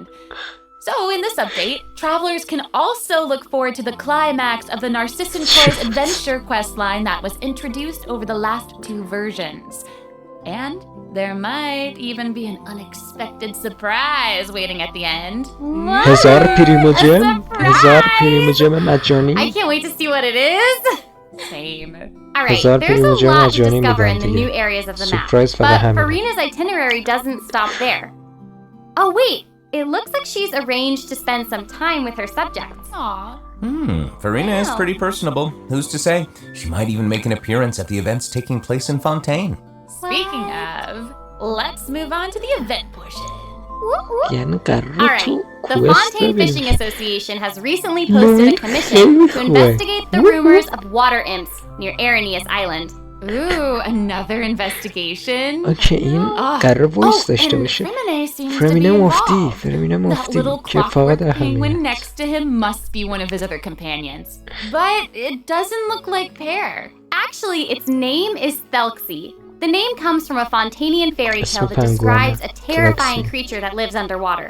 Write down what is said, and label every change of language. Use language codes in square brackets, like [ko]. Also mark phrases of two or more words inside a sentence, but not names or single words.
[en] So in this update, travelers can also look forward to the climax of the Narcissan Toys adventure questline that was introduced over the last 2 versions. And there might even be an unexpected surprise waiting at the end. [fa] هزار پریمو جم. هزار پریمو جم مجانی. [en] I can't wait to see what it is. Same. Alright, there's a lot to discover in the new areas of the map. But Farina's itinerary doesn't stop there. Oh wait! It looks like she's arranged to spend some time with her subjects. Aww. Farina is pretty personable. Who's to say? She might even make an appearance at the events taking place in Fontaine. Speaking of, let's move on to the event portion. Alright, the Fontaine Fishing Association has recently posted a commission to investigate the rumors of water imps near Arrhenius Island. Ooh, another investigation. [fa] اوکی این قرار وایس داشته باشه. فرمینه [en] That little clockwork penguin next to him must be one of his other companions. But it doesn't look like Pear. Actually, its name is Thelxie. The name comes from a Fontanian fairy tale that describes a terrifying creature that lives underwater.